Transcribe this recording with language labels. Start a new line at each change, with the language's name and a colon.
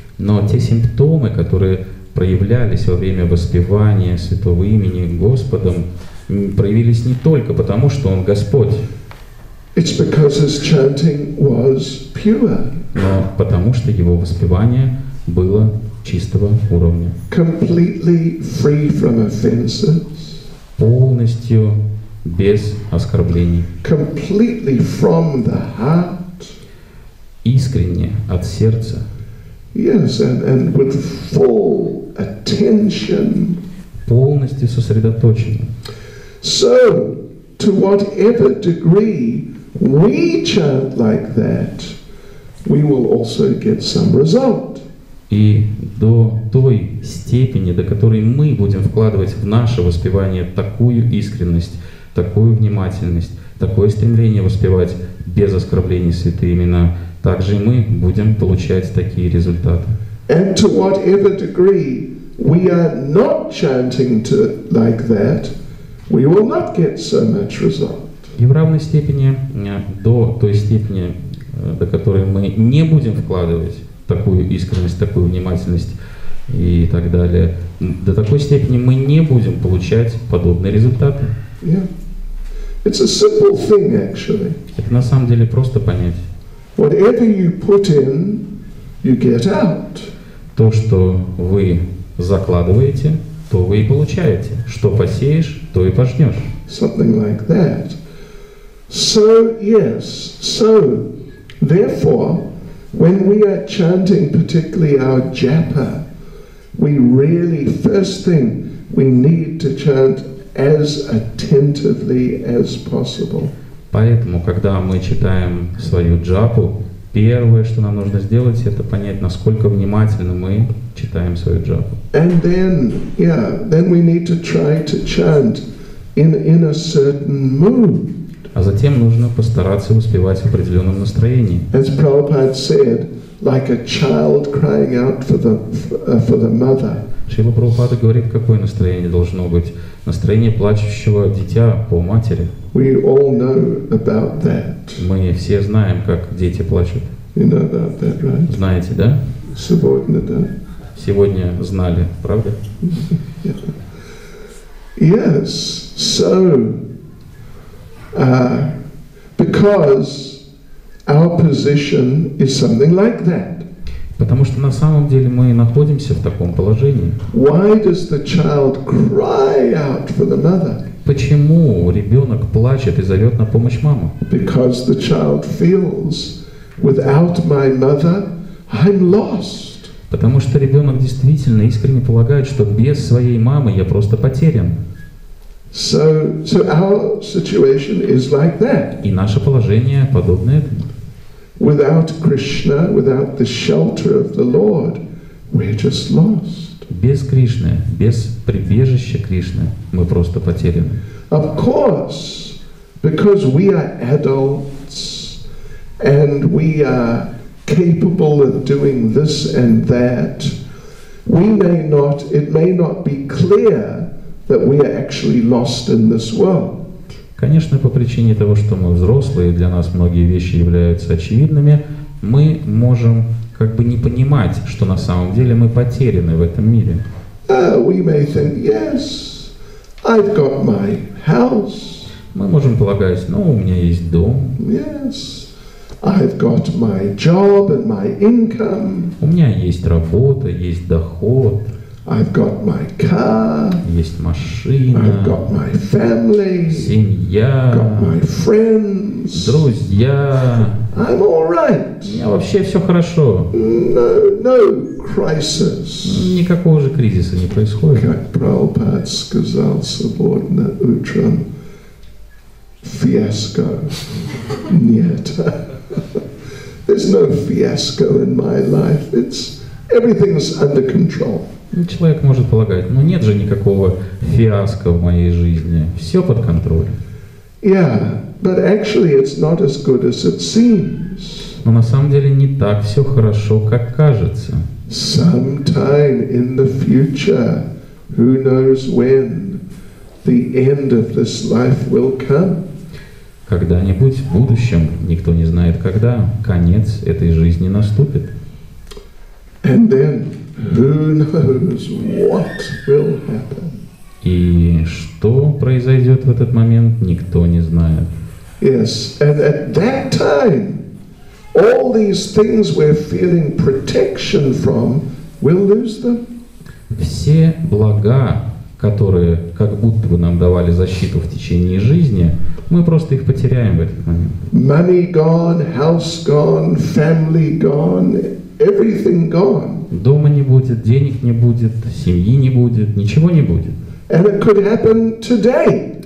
Russian: Но те симптомы, которые проявлялись во время воспевания святого имени Господом, проявились не только потому, что Он Господь,
English: It's because his chanting was pure,
Russian: но потому что Его воспевание было чистого уровня,
English: completely free from offenses,
Russian: полностью без оскорблений,
English: completely from the heart.
Russian: искренне от сердца,
English: Yes, and with full attention.
Russian: полностью сосредоточенно.
English: So, to whatever degree we chant like that, we will also get some result.
Russian: И до той степени, до которой мы будем вкладывать в наше воспевание такую искренность, такую внимательность, такое стремление воспевать без оскорблений святые имена, также и мы будем получать такие результаты.
English: And to whatever degree we are not chanting like that, we will not get so much result.
Russian: И в равной степени, до той степени, до которой мы не будем вкладывать такую искренность, такую внимательность и так далее, до такой степени мы не будем получать подобные результаты.
English: Yeah. It's a simple thing, actually.
Russian: Это на самом деле просто понять.
English: Whatever you put in, you get out.
Russian: То, что вы закладываете, то вы и получаете. Что посеешь, то и пожнешь.
English: Something like that. So, yes, so, therefore, when we are chanting, particularly our japa, we really, first thing, we need to chant as attentively as possible.
Russian: Поэтому, когда мы читаем свою джапу, первое, что нам нужно сделать, это понять, насколько внимательно мы читаем свою джапу.
English: And then, then we need to try to chant in a certain mood.
Russian: А затем нужно постараться успевать в определенном настроении.
English: As Prabhupada said, like a child crying out for the mother.
Russian: Шрила Прабхупада говорит, какое настроение должно быть. Настроение плачущего дитя по матери.
English: We all know about that.
Russian: Мы все знаем, как дети плачут.
English: You know about that, right?
Russian: Знаете, да? Сегодня, да? Сегодня знали, правда?
English: Yes, so because our position is something like that.
Russian: Потому что на самом деле мы находимся в таком положении.
English: Why does the child cry out for the mother?
Russian: Почему ребенок плачет и зовет на помощь маму?
English: Because the child feels, without my mother, I'm lost.
Russian: Потому что ребенок действительно искренне полагает, что без своей мамы я просто потерян.
English: So our situation is like that.
Russian: И наше положение подобно этому.
English: Without Krishna, without the shelter of the Lord, we're just lost.
Russian: Без Кришны, без прибежища Кришны мы просто потеряны.
English: Of course, because we are adults and we are capable of doing this and that, it may not be clear that we are actually lost in this world.
Russian: Конечно, по причине того, что мы взрослые, для нас многие вещи являются очевидными, мы можем как бы не понимать, что на самом деле мы потеряны в этом мире.
English: We may think, yes, I've got my house.
Russian: Мы можем полагать, у меня есть дом.
English: Yes, I've got my job and my income.
Russian: У меня есть работа, есть доход.
English: I've got my car.
Russian: Есть машина.
English: I've got my family.
Russian: Семья.
English: Got my friends.
Russian: Друзья.
English: I'm all right.
Russian: У меня вообще все хорошо.
English: No crisis.
Russian: Никакого же кризиса не происходит. Как Прабхупада сказал сегодня утром, fiasco. Нет.
English: There's no fiasco in my life. Everything's under control.
Russian: Человек может полагать, нет же никакого фиаско в моей жизни, все под контролем.
English: Yeah, but actually it's not as good as it seems.
Russian: Но на самом деле не так все хорошо, как кажется.
English: Sometime in the future, who knows when, the end of this life will come.
Russian: Когда-нибудь в будущем, никто не знает когда, конец этой жизни наступит.
English: And then, who knows what will happen?
Russian: И что произойдет в этот момент, никто не знает.
English: Yes, and at that time, all these things we're feeling protection from, we'll lose them.
Russian: Все блага, которые как будто бы нам давали защиту в течение жизни, мы просто их потеряем в этот момент.
English: Money gone, house gone, family gone, everything gone.
Russian: Дома не будет, денег не будет, семьи не будет, ничего не будет.
English: And it could happen today.